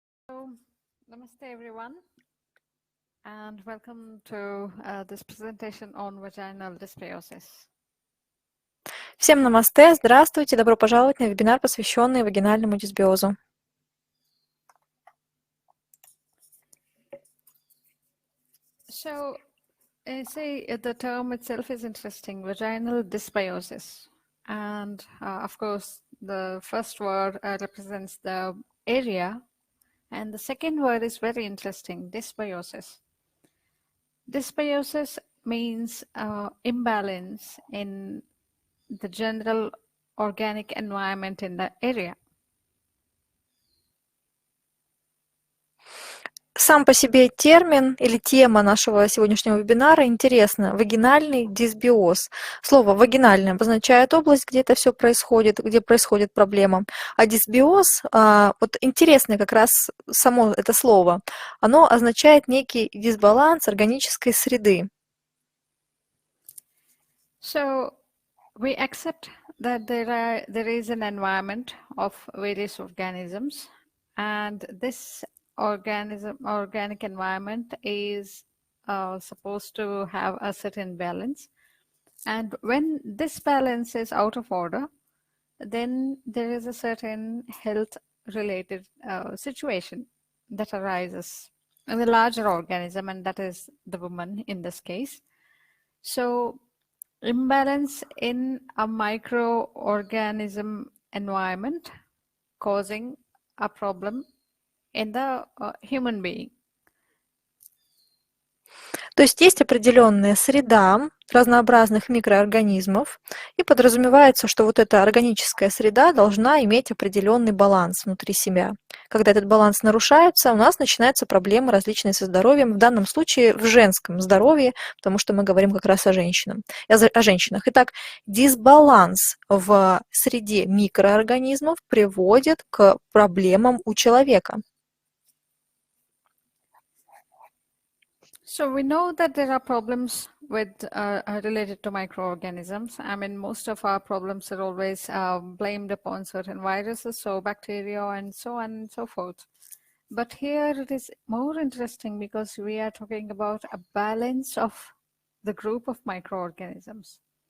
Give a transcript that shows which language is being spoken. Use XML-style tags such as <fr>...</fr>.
<en>So, namaste everyone, and welcome to this presentation on vaginal dysbiosis.</en> <ru>Всем намасте, здравствуйте, добро пожаловать на вебинар, посвященный вагинальному дисбиозу.</ru> <en>So, say the term itself is interesting, vaginal dysbiosis. And of course, the first word represents the area, and the second word is very interesting, dysbiosis. Dysbiosis means imbalance in the general organic environment in the area.</en> <ru>Сам по себе термин или тема нашего сегодняшнего вебинара интересна. Вагинальный дисбиоз. Слово «вагинальный» обозначает область, где это все происходит, где происходит проблема. А дисбиоз, вот интересно как раз само это слово, оно означает некий дисбаланс органической среды.</ru> <en>So, we accept that there is an environment of various organisms, and this organic environment is supposed to have a certain balance. And when this balance is out of order, then there is a certain health-related situation that arises in the larger organism, and that is the woman in this case. So, imbalance in a microorganism environment causing a problem in the human being.</en> <ru>То есть определенная среда разнообразных микроорганизмов, и подразумевается, что вот эта органическая среда должна иметь определенный баланс внутри себя. Когда этот баланс нарушается, у нас начинаются проблемы различные со здоровьем, в данном случае в женском здоровье, потому что мы говорим как раз о женщинах. Итак, дисбаланс в среде микроорганизмов приводит к проблемам у человека.</ru> <en>So we know that there are problems with related to microorganisms. I mean, most of our problems are always blamed upon certain viruses, so bacteria and so on and so forth. But here it is more interesting because we are talking about a balance of the group of microorganisms.</en>